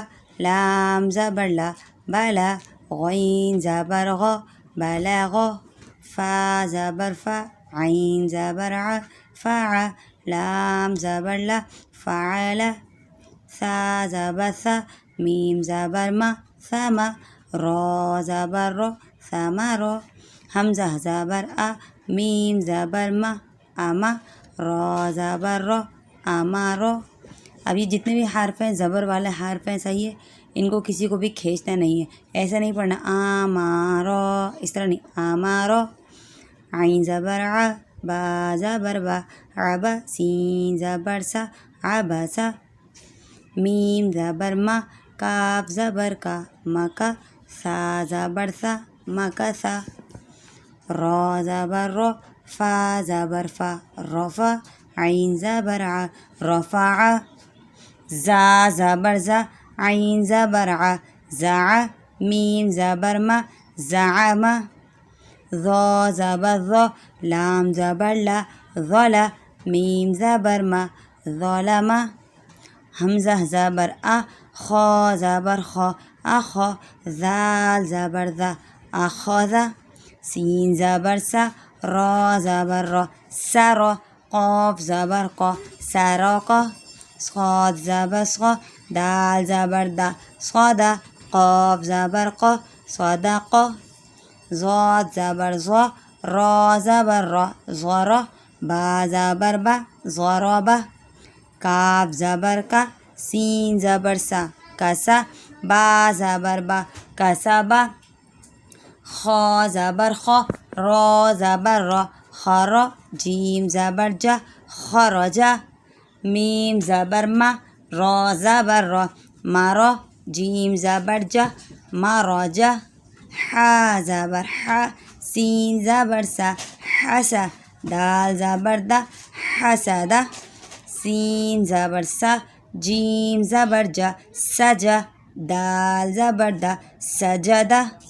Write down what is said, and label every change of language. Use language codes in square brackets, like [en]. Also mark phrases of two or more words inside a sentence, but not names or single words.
[ur] لام زبر لا بلا غین زبر غ بلغ فا زبر فا عین زبر ع فع لام زبر لا فعل ثا زبر ثا میم زبر ما ثم را زبر رو ثمر حمزہ زبر آ میم زبر ما اما را زبر رو امارو اب یہ جتنے بھی حرف ہیں زبر والے حرف ہیں صحیح ہے ان کو کسی کو بھی کھینچنا نہیں ہے ایسا نہیں پڑھنا آمارو اس طرح نہیں آمارو عین زبر ع با زبر با عبا سین زبر سا عبسا میم زبر ما کاف زبر کا مکا سا زبر سا مکسا را زبر رو فا زبر فا رفا عین زبر ع رفع زا زبر زا عین زبر ع زع میم زبر ما زعم ذا زبر ذا لام زبر لا ظلا میم زبر ما ظلم حمزہ زبر آ خا زبر خا اخا ذال زبر ذا اخذ سین زبر سا را زبر را سرا قاف زبر قا سرقا صاد زبر صا دال زبر دا صادا قاف زبر قا صدقا ضاد زبر ضا را زبر را ضرا با زبر با ضربا کاف زبر کا سین زبر سا کسا با زبر با کسبا خا زبر خا را زبر را خرا جیم زبر جا خرجا میم زبر ما را زبر را مرا جیم زبر جا مراجا حا زبر حا سین زبر سا حسا دال زبر دا حسدا سین زبر سا جیم زبر جا سجا دال زبر دا سجدہ